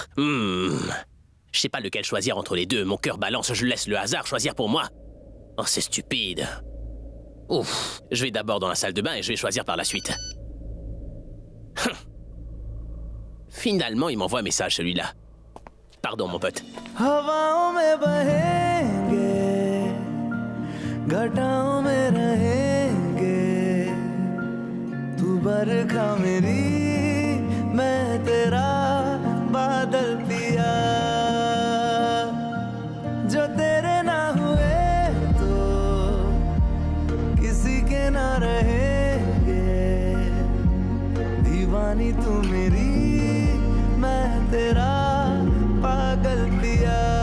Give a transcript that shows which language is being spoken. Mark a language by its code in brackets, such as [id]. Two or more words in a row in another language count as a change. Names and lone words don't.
[fr] Je sais pas lequel choisir entre les deux. Mon cœur balance, je laisse le hasard choisir pour moi. Oh, c'est stupide. Ouf. Je vais d'abord dans la salle de bain et je vais choisir par la suite. Finalement, il m'envoie un message, celui-là. Pardon, mon pote. [hi] हवाओं में बहेंगे, घटाओं में रहेंगे, तू बरखा मेरी, मैं तेरा बादल पिया, जो तेरे ना हुए तो किसी के ना रहेंगे, दीवानी तू मेरी, मैं तेरा पागल पिया,